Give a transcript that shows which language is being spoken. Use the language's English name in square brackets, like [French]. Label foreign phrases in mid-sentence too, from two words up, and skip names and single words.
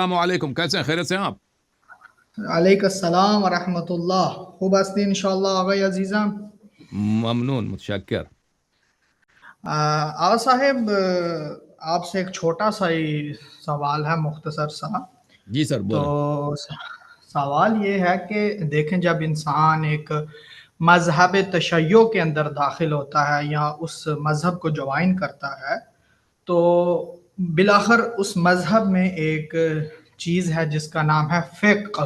[Arabic] السلام علیکم، [Urdu] کیسے ہیں؟ خیریت سے ہیں آپ؟ [Arabic] علیکم السلام ورحمۃ اللہ. [Persian] خوب هستین انشاءالله آقای عزیزم. ممنون، متشکر. [Urdu] آقا صاحب، آپ سے ایک چھوٹا سا ہی سوال ہے، مختصر سا. جی سر، تو بولیں. سوال یہ ہے کہ دیکھیں، جب انسان ایک مذہب تشیع کے اندر داخل ہوتا ہے یا اس مذہب کو جوائن کرتا ہے، تو بالآخر اس مذہب میں ایک چیز ہے جس کا نام ہے فقہ.